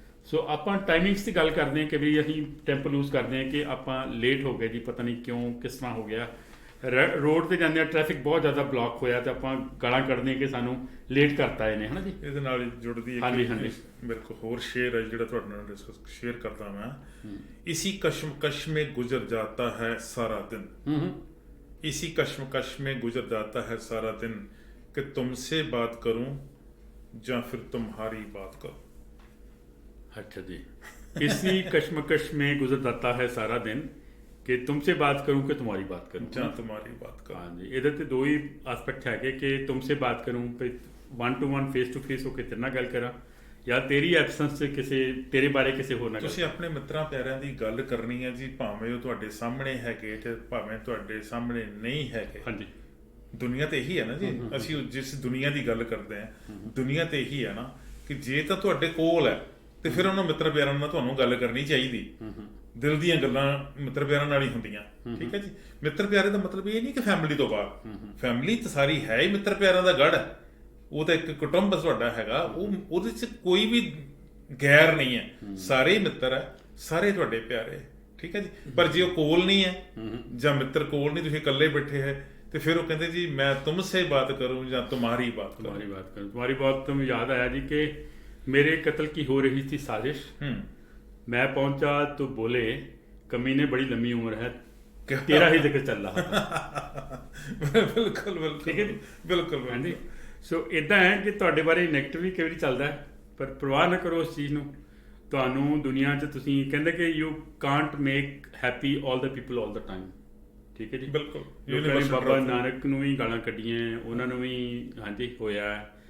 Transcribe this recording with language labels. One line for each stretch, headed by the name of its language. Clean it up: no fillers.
Punjabi: ਸੋ ਆਪਾਂ ਟਾਈਮਿੰਗਸ ਦੀ ਗੱਲ ਕਰਦੇ ਹਾਂ ਕਿ ਵੀ ਅਸੀਂ ਟੈਂਪੋ ਲੂਜ਼ ਕਰਦੇ ਹਾਂ ਕਿ ਆਪਾਂ ਲੇਟ ਹੋ ਗਏ ਜੀ, ਪਤਾ ਨਹੀਂ ਕਿਉਂ, ਕਿਸ ਤਰ੍ਹਾਂ ਹੋ ਗਿਆ। ਰੋਡ ਤੇ ਜਾਂਦੇ ਆ, ਟ੍ਰੈਫਿਕ ਬਹੁਤ ਜ਼ਿਆਦਾ ਬਲੌਕ ਹੋਇਆ ਤੇ ਆਪਾਂ ਗਾਲਾਂ ਕੱਢਦੇ ਹਾਂ ਕਿ ਸਾਨੂੰ ਲੇਟ ਕਰਤਾ ਇਹਨੇ, ਹੈ ਨਾ ਜੀ। ਇਹਦੇ ਨਾਲ ਹੀ ਜੁੜਦੀ ਹੈ। ਹਾਂਜੀ ਹਾਂਜੀ, ਮੇਰੇ ਕੋਲ ਹੋਰ ਸ਼ੇਅਰ ਹੈ ਜਿਹੜਾ ਤੁਹਾਡੇ ਨਾਲ ਡਿਸਕਸ ਸ਼ੇਅਰ ਕਰਦਾ ਮੈਂ।
Hindi: ਇਸੀ कश्मकश में गुजर जाता है सारा दिन, इसी कश्मकश में गुजर जाता है सारा दिन कि तुमसे बात करूं या फिर तुम्हारी बात करूं। अच्छा जी, इसी कश्मकश में गुजर जाता है सारा दिन कि तुमसे बात करूं कि तुम्हारी बात करूं, ਜਾਂ तुम्हारी बात करूं।
Punjabi: हाँ जी, ਇਹਦੇ ਤੇ ਦੋ ਹੀ ਐਸਪੈਕਟ ਹੈਗੇ ਕਿ
Hindi: तुमसे बात करूं,
English: one to one face to face
Punjabi: ਹੋ ਕੇ ਤੇਰੇ ਨਾਲ ਗੱਲ ਕਰਾਂ, ਜਾਂ ਤੇਰੀ ਐਬਸੈਂਸ 'ਚ ਕਿਸੇ ਤੇਰੇ ਬਾਰੇ ਕਿਸੇ ਹੋਰ ਨਾਲ। ਤੁਸੀਂ ਆਪਣੇ ਮਿੱਤਰਾਂ ਪਿਆਰਿਆਂ ਦੀ ਗੱਲ ਕਰਨੀ ਹੈ ਜੀ, ਭਾਵੇਂ ਉਹ ਤੁਹਾਡੇ ਸਾਹਮਣੇ ਹੈਗੇ ਤੇ ਭਾਵੇਂ ਤੁਹਾਡੇ ਸਾਹਮਣੇ ਨਹੀਂ ਹੈਗੇ। ਹਾਂਜੀ, ਦੁਨੀਆ ਤੇ ਇਹੀ ਹੈ ਨਾ ਜੀ। ਅਸੀਂ ਜਿਸ ਦੁਨੀਆ ਦੀ ਗੱਲ ਕਰਦੇ ਹਾਂ, ਦੁਨੀਆ ਤੇ ਇਹੀ ਹੈ ਨਾ ਕਿ ਜੇ ਤਾਂ ਤੁਹਾਡੇ ਕੋਲ ਹੈ ਤੇ ਫਿਰ ਉਹਨਾਂ ਮਿੱਤਰ ਪਿਆਰਾਂ ਨਾਲ ਤੁਹਾਨੂੰ ਗੱਲ ਕਰਨੀ ਚਾਹੀਦੀ। ਦਿਲ ਦੀਆਂ ਗੱਲਾਂ ਮਿੱਤਰ ਪਿਆਰਾਂ ਨਾਲ ਹੀ ਹੁੰਦੀਆਂ। ਠੀਕ ਹੈ ਜੀ। ਮਿੱਤਰ ਪਿਆਰੇ ਦਾ ਮਤਲਬ ਇਹ ਨਹੀਂ ਕਿ ਫੈਮਿਲੀ ਤੋਂ ਬਾਹਰ, ਫੈਮਿਲੀ ਤਾਂ ਸਾਰੀ ਹੈ ਹੀ ਮਿੱਤਰ ਪਿਆਰਾਂ ਦਾ ਗੜ੍ਹ ਹੈ। ਉਹ ਤਾਂ ਇੱਕ ਕੁਟੁੰਬ ਤੁਹਾਡਾ ਹੈਗਾ, ਉਹਦੇ 'ਚ ਕੋਈ ਵੀ ਗੈਰ ਨਹੀਂ ਹੈ, ਸਾਰੇ ਹੀ ਮਿੱਤਰ ਹੈ, ਸਾਰੇ ਤੁਹਾਡੇ ਪਿਆਰੇ। ਠੀਕ ਹੈ ਜੀ। ਪਰ ਜੇ ਉਹ ਕੋਲ ਨਹੀਂ ਹੈ ਜਾਂ ਮਿੱਤਰ ਕੋਲ ਨਹੀਂ, ਤੁਸੀਂ ਇਕੱਲੇ ਬੈਠੇ ਹੈ, ਤੇ ਫਿਰ ਉਹ ਕਹਿੰਦੇ ਜੀ ਮੈਂ
Hindi: ਤੁਮਸੇ ਬਾਤ ਕਰੂੰ
Punjabi: ਜਾਂ
Hindi: तुम्हारी बात करूं। तुम्हारी बात तो मुझे याद आया जी कि मेरे कत्ल की हो रही थी साजिश, मैं पहुंचा तो बोले कमीने बड़ी लंबी उम्र है, तेरा ही जिक्र चल रहा था। बिल्कुल बिल्कुल, ठीक है जी, बिल्कुल। हाँ जी।
Punjabi: सो इदां है कि ਤੁਹਾਡੇ ਬਾਰੇ ਨੈਗੇਟਿਵ ਵੀ ਕਈ ਵਾਰੀ ਚੱਲਦਾ ਹੈ, ਪਰ ਪਰਵਾਹ ਨਾ ਕਰੋ ਉਸ ਚੀਜ਼ ਨੂੰ। ਤੁਹਾਨੂੰ ਦੁਨੀਆ 'ਚ ਤੁਸੀਂ ਕਹਿੰਦੇ ਕਿ
English: You can't make happy all the people all the time.
Punjabi: ਠੀਕ ਹੈ ਜੀ, ਬਿਲਕੁਲ। ਬਾਬਾ ਨਾਨਕ ਨੂੰ ਵੀ ਗਾਲਾਂ ਕੱਢੀਆਂ, ਉਹਨਾਂ ਨੂੰ ਵੀ ਹਾਂਜੀ ਹੋਇਆ।